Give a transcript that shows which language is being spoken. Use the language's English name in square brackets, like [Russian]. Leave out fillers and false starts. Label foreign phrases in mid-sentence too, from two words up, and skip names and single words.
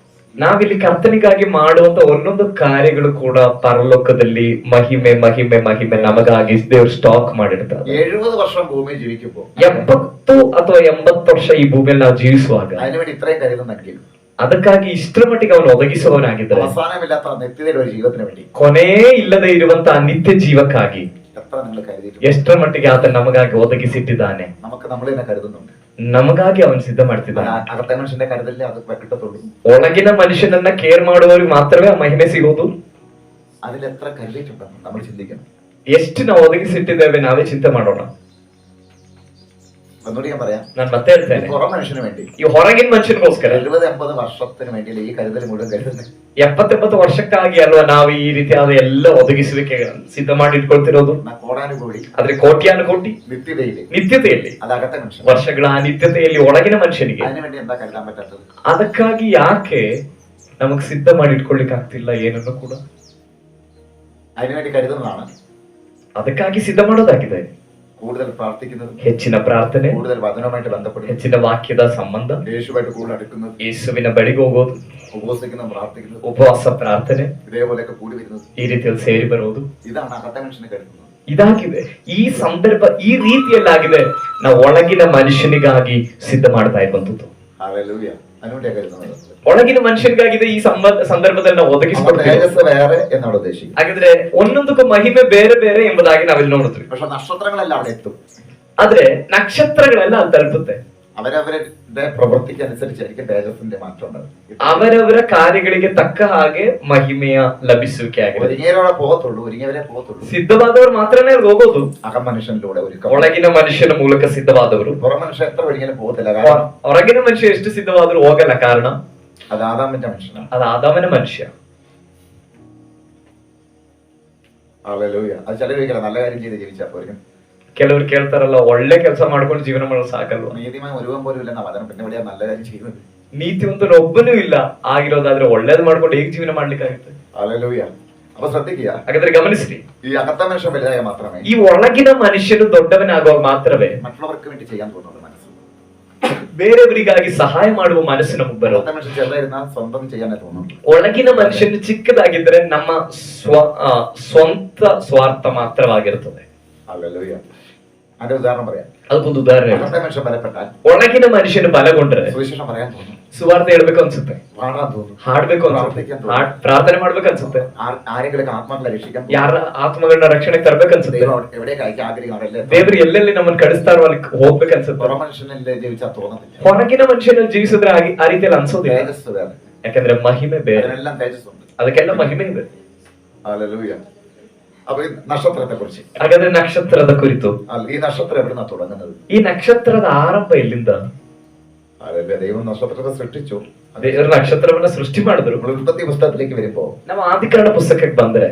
[Kannada] ನಾವಿಲ್ಲಿ ಕರ್ತನಿಗಾಗಿ ಮಾಡುವಂತ ಒಂದೊಂದು ಕಾರ್ಯಗಳು ಕೂಡ ಪರಲೋಕದಲ್ಲಿ ಮಹಿಮೆ ಮಹಿಮೆ ಮಹಿಮೆ ನಮಗಾಗಿ ದೇವರು ಸ್ಟಾಕ್ ಮಾಡಿರ್ತಾರೆ. [Malayalam] 70 വർഷം ഭൂമിയിൽ ജീവിക്കുമ്പോൾ, [Kannada] 70 ಅಥವಾ 80 ವರ್ಷ ಈ ಭೂಮಿಯಲ್ಲಿ ನಾವು ಜೀವಿಸುವಾಗ [Malayalam] അതിനുവേണ്ടി ഇത്രയും കരുതുന്നെങ്കിൽ, [Kannada] ಅದಕ್ಕಾಗಿ ಇಷ್ಟರ ಮಟ್ಟಿಗೆ ಅವನು ಒದಗಿಸುವವನಾಗಿದ್ದರೆ, [Malayalam] അവസാനമില്ലാത്ത നിത്യതയുടെ ഒരു ജീവിതത്തിന് വേണ്ടി [Kannada] ಕೊನೇ ಇಲ್ಲದೆ ಇರುವಂತಹ ನಿತ್ಯ ಜೀವಕ್ಕಾಗಿ [Malayalam] എത്ര നിങ്ങൾ കരുതിയിട്ടുണ്ട്? [Kannada] ಎಷ್ಟರ ಮಟ್ಟಿಗೆ ಆತ ನಮಗಾಗಿ ಒದಗಿಸಿಟ್ಟಿದ್ದಾನೆ. [Malayalam] നമുക്ക് നമ്മൾ തന്നെ കരുതുന്നുണ്ട്. [Kannada] ನಮಗಾಗಿ ಅವನು ಸಿದ್ಧ ಮಾಡ್ತಿದ್ದಾನೆ. [Malayalam] അകത്തെ മനുഷ്യന്റെ കരുതലിനെ അത് കിട്ടത്തുള്ളൂ. [Kannada] ಒಳಗಿನ ಮನುಷ್ಯನನ್ನ ಕೇರ್ ಮಾಡುವವರಿಗೆ ಮಾತ್ರವೇ ಆ ಮಹಿಮೆ ಸಿಗೋದು. [Malayalam] അതിലെത്ര കരുതിയിട്ടുണ്ടെന്ന് നമ്മൾ ചിന്തിക്കണം. [Kannada] ಎಷ್ಟು ನಾವು ಒದಗಿಸಿಟ್ಟಿದ್ದೇವೆ ನಾವೇ ಚಿಂತೆ ಮಾಡೋಣ. [Malayalam] ഒന്നുകൂടി ഞാൻ പറയാം. [Kannada] ನಾನು ಮತ್ತೆ ಹೇಳ್ತೇನೆ, [Malayalam] പുറം മനുഷ്യന് വേണ്ടി [Kannada] ಈ ಹೊರಗಿನ ಮನುಷ್ಯನಿಗೋಸ್ಕರ [Malayalam] 70-80 വർഷത്തിന് വേണ്ടിയല്ലേ ಈ ಕരുതൽ ಮುഴുവൻ കരുതുന്നത്. [Kannada] 70-80 ವರ್ಷಕ್ಕಾಗಿ ಅಲ್ವಾ ನಾವು ಈ ರೀತಿಯಾದ ಎಲ್ಲ ಒದಗಿಸುವಿಕೆ ಸಿದ್ಧ ಮಾಡಿ ಇಟ್ಕೊಳ್ತಿರೋದು. [Malayalam] കോടാനുകൂടി [Kannada] ಆದ್ರೆ ಕೋಟ್ಯಾನುಕೋಟಿ ನಿತ್ಯತೆಯಲ್ಲಿ, [Malayalam] അത് അകത്തെ മനുഷ്യൻ. [Kannada] ವರ್ಷಗಳ ಆ ನಿತ್ಯತೆಯಲ್ಲಿ ಒಳಗಿನ ಮನುಷ್ಯನಿಗೆ [Malayalam] അതിനുവേണ്ടി എന്താ കരുതാൻ പറ്റാത്തത്? [Kannada] ಅದಕ್ಕಾಗಿ ಯಾಕೆ ನಮಗ್ ಸಿದ್ಧ ಮಾಡಿ ಇಟ್ಕೊಳ್ಲಿಕ್ಕೆ ಆಗ್ತಿಲ್ಲ ಏನನ್ನು ಕೂಡ? [Malayalam] അതിനുവേണ്ടി കരുതുന്നതാണ്. [Kannada] ಅದಕ್ಕಾಗಿ ಸಿದ್ಧ ಮಾಡೋದಾಗಿದೆ. [Malayalam] കൂടുതൽ പ്രാർത്ഥിക്കുന്നത്, [Kannada] ಹೆಚ್ಚಿನ ಪ್ರಾರ್ಥನೆ, [Malayalam] കൂടുതൽ വചനവുമായിട്ട് ബന്ധപ്പെടുന്നത്, [Kannada] ಹೆಚ್ಚಿನ ವಾಕ್ಯದ ಸಂಬಂಧ, [Malayalam] യേശുവായിട്ട് കൂടുതൽ അടുക്കുന്നത്, [Kannada] ಯೇಸುವಿನ ಬಳಿಗೆ ಹೋಗೋದು, [Malayalam] ഉപവസിക്കുന്നത്, പ്രാർത്ഥിക്കുന്നത്, [Kannada] ಉಪವಾಸ ಪ್ರಾರ್ಥನೆ, [Malayalam] ഇതേപോലെയൊക്കെ കൂടി വരുന്നത്, [Kannada] ಈ ರೀತಿಯಲ್ಲಿ ಸೇರಿ ಬರುವುದು [Malayalam] ഇതാണ് അകത്തെ മനുഷ്യനെ കരുതുന്നത്. [Kannada] ಇದಾಗಿದೆ. ಈ ಸಂದರ್ಭ ಈ ರೀತಿಯಲ್ಲಾಗಿದೆ. ನಾವು ಒಳಗಿನ ಮನುಷ್ಯನಿಗಾಗಿ ಸಿದ್ಧ ಮಾಡ್ತಾ ಇರುವಂತದ್ದು. [Malayalam] ഹല്ലേലൂയ. അതിനുവേണ്ടിയാ കരുതുന്നത്. [Kannada] ಒಳಗಿನ ಮನುಷ್ಯನಿಗಾಗಿದೆ ಈ ಸಂದರ್ಭದಲ್ಲಿ ನಾವು [Malayalam] അപ്പോൾ [Kannada] ಒದಗಿಸಿಕೊಡ್ತೇವೆ. [Malayalam] തേജസ് വേറെ എന്നാണ് ഉദ്ദേശിക്കുന്നത്. [Kannada] ಹಾಗಾದ್ರೆ ಒಂದೊಂದಕ್ಕೂ ಮಹಿಮೆ ಬೇರೆ ಬೇರೆ ಎಂಬುದಾಗಿ ನಾವಿಲ್ಲಿ ನೋಡುತ್ತೀವಿ. [Malayalam] പക്ഷെ നക്ഷത്രങ്ങളെല്ലാം അവിടെ എത്തും. [Kannada] ಆದ್ರೆ ನಕ್ಷತ್ರಗಳೆಲ್ಲ ಅಲ್ಲಿ ತಲುಪುತ್ತೆ. [Malayalam] അവരവരുടെ പ്രവൃത്തിക്ക് അനുസരിച്ചായിരിക്കും തേജസ്സിന്റെ മാറ്റം ഉണ്ടാകും. [Kannada] ಅವರವರ ಕಾರ್ಯಗಳಿಗೆ ತಕ್ಕ ಹಾಗೆ ಮಹಿಮೆಯ ಲಭಿಸುವಿಕೆ ಆಗಿದೆ. [Malayalam] ഒരുങ്ങിയവരെ പോകത്തുള്ളൂ, ഒരുങ്ങിയവരെ പോകത്തുള്ളൂ. [Kannada] ಸಿದ್ಧವಾದವರು ಮಾತ್ರನೇ ಅಲ್ಲಿ ಹೋಗೋದು. [Malayalam] അകം മനുഷ്യനിലൂടെ ഒരുക്കം. [Kannada] ಒಳಗಿನ ಮನುಷ್ಯನ ಮೂಲಕ ಸಿದ್ಧವಾದವರು. [Malayalam] പുറം മനുഷ്യൻ എത്ര ഒരിക്കലും പോകത്തില്ല. കാരണം [Kannada] ಹೊರಗಿನ ಮನುಷ್ಯ ಎಷ್ಟು ಸಿದ್ಧವಾದರೂ ಹೋಗಲ್ಲ. ಕಾರಣ [Malayalam] അത് ആദാമിന്റെ മനുഷ്യനാണ്. [Kannada] ಅದು ಆದಾಮನ ಮನುಷ್ಯ. [Malayalam] ഹല്ലേലൂയ. അത് ചിലരൊരിക്കലും നല്ല കാര്യം ചെയ്ത് ജീവിച്ചാൽ പോലും [Kannada] ಕೆಲವರು ಕೇಳ್ತಾರಲ್ಲ, ಒಳ್ಳೆ ಕೆಲಸ ಮಾಡ್ಕೊಂಡು ಜೀವನ ಮಾಡೋದು ಸಾಕಲ್ವಾ? [Malayalam] നീതിമായി ഒരുവൻ പോലും ഇല്ലെന്ന വചനം പിന്നെ എവിടെയാ നല്ല കാര്യം ചെയ്യുന്നത്? [Kannada] ನೀತಿವಂತನ ಒಬ್ಬನೂ ಇಲ್ಲ. ಆಗಿರೋದಾದ್ರೆ ಒಳ್ಳೇದು ಮಾಡ್ಕೊಂಡು ಹೇಗೆ ಜೀವನ ಮಾಡ್ಲಿಕ್ಕಾಗುತ್ತೆ? [Malayalam] ഹല്ലേലൂയ. അപ്പൊ ശ്രദ്ധിക്കുക, [Kannada] ಹಾಗಾದ್ರೆ ಗಮನಿಸ್ರಿ, [Malayalam] ഈ അകത്ത മനുഷ്യൻ വലുതായ മാത്രമേ [Kannada] ಈ ಒಳಗಿನ ಮನುಷ್ಯನು ದೊಡ್ಡವನಾಗುವಾಗ ಮಾತ್ರವೇ [Malayalam] മറ്റുള്ളവർക്ക് വേണ്ടി ചെയ്യാൻ തോന്നുന്നത് മനസ്സ്. [Kannada] ಬೇರೆಯವರಿಗಾಗಿ ಸಹಾಯ ಮಾಡುವ ಮನಸ್ಸು ನಮಗೆ ಬರೋದು. [Malayalam] അകത്ത മനുഷ്യൻ ചെറുതായിരുന്നാൽ സ്വന്തം ചെയ്യാനേ തോന്നുന്നു. [Kannada] ಒಳಗಿನ ಮನುಷ್ಯನು ಚಿಕ್ಕದಾಗಿದ್ದರೆ ನಮ್ಮ ಸ್ವಂತ ಸ್ವಾರ್ಥ ಮಾತ್ರವಾಗಿರುತ್ತದೆ. [Malayalam] ഹല്ലേലൂയ. അതിന്റെ ഉദാഹരണം പറയാം. [Kannada] ಅದಕ್ಕೊಂದು ಉದಾಹರಣೆ. [Malayalam] അകത്ത മനുഷ്യൻ ബലപ്പെട്ടാൽ [Kannada] ಒಳಗಿನ ಮನುಷ್ಯನು ಬಲಗೊಂಡ್ರೆ [Malayalam] സുവിശേഷം പറയാൻ തോന്നും, [Kannada] ಸುವಾರ್ತೆ ಹೇಳ್ಬೇಕು ಅನ್ಸುತ್ತೆ, [Malayalam] പാടാൻ തോന്നും, [Kannada] ಹಾಡ್ಬೇಕು ಅನ್ಸುತ್ತೆ, ಪ್ರಾರ್ಥನೆ ಮಾಡ್ಬೇಕು ಅನ್ಸುತ್ತೆ, [Malayalam] ആരെങ്കിലും ആത്മാക്കളെ രക്ഷിക്കാൻ [Kannada] ಯಾರ ಆತ್ಮಗಳನ್ನ ರಕ್ಷಣೆಗೆ ತರ್ಬೇಕನ್ಸುತ್ತೆ. [Malayalam] ദൈവം എവിടെയൊക്കെ അയക്കാൻ ആഗ്രഹിക്കും [Kannada] ದೇವ್ರು ಎಲ್ಲೆಲ್ಲಿ ನಮ್ಮನ್ನು ಕಳಿಸ್ತಾರೋ ಅಲ್ಲಿ ಹೋಗ್ಬೇಕನ್ಸುತ್ತೆ. [Malayalam] പുറം മനുഷ്യനിൽ ജീവിച്ചാൽ തോന്നത്തില്ല. [Kannada] ಹೊರಗಿನ ಮನುಷ್ಯನಲ್ಲಿ ಜೀವಿಸಿದ್ರೆ ಆ ರೀತಿಯಲ್ಲಿ ಅನ್ಸೋದಿಲ್ಲ. [Malayalam] തേജസ് വേറെ, [Kannada] ಯಾಕಂದ್ರೆ ಮಹಿಮೆ ಬೇರೆ, [Malayalam] അതിനെല്ലാം തേജസ് ഉണ്ട്. [Kannada] ಅದಕ್ಕೆಲ್ಲ ಮಹಿಮೆ ಇದೆ. [Malayalam] ഹല്ലേലൂയ. അപ്പൊ ഈ നക്ഷത്രത്തെ കുറിച്ച്, [Kannada] ಹಾಗಾದ್ರೆ ನಕ್ಷತ್ರದ ಕುರಿತು, [Malayalam] ഈ നക്ഷത്രം എവിടുന്നാ തുടങ്ങുന്നത്? [Kannada] ಈ ನಕ್ಷತ್ರದ ಆರಂಭ ಎಲ್ಲಿಂದ? [Malayalam] അതല്ലേ, ദൈവം നക്ഷത്രത്തെ സൃഷ്ടിച്ചു. [Kannada] ದೇವರು ನಕ್ಷತ್ರವನ್ನ ಸೃಷ್ಟಿ ಮಾಡಿದ್ರು. [Malayalam] നമ്മൾ ഉൽപ്പത്തി പുസ്തകത്തിലേക്ക് വരുമ്പോ [Kannada] ನಾವು ಆದಿಕಾಂಡ ಪುಸ್ತಕಕ್ಕೆ ಬಂದ್ರೆ